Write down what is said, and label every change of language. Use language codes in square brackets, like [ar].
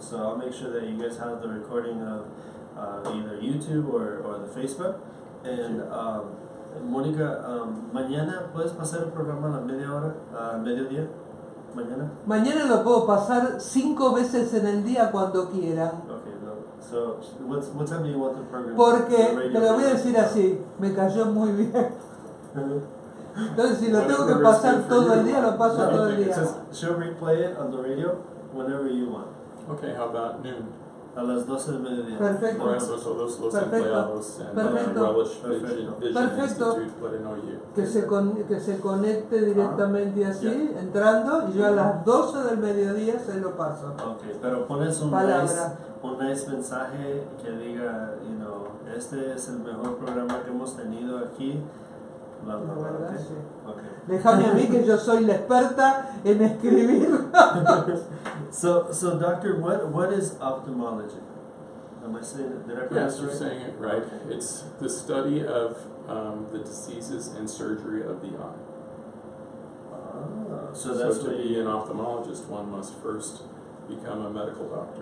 [en] So I'll make sure that you guys have the recording of either YouTube or the Facebook. [es] And Mónica, mañana puedes pasar el programa a la media hora, a mediodía. Mañana lo puedo pasar 5 veces en el día cuando quieran. Okay, no. [en] So what time do you want the program? [es] Porque te lo voy a decir así, me cayó muy bien. Entonces si lo tengo que pasar todo el día, lo paso todo el día. [en] She'll replay it on the radio whenever you want. Okay, how about noon? [es] A las 12 del mediodía. Perfecto. Por eso todos los empleados en WELLISH Vision Institute pueden oír. Que se conecte directamente así, entrando, y yo a las 12 del mediodía se lo paso. Okay, pero pones un nice mensaje que diga, este es el mejor programa que hemos tenido aquí. La verdad, sí. Okay. Déjame a mí que yo soy la experta en escribir. [en] So doctor, what is ophthalmology? Am I saying it? Did I pronounce Yes, you're saying it right. Okay. It's the study of the diseases and surgery of the eye. So that's to be an ophthalmologist, one must first become a medical doctor.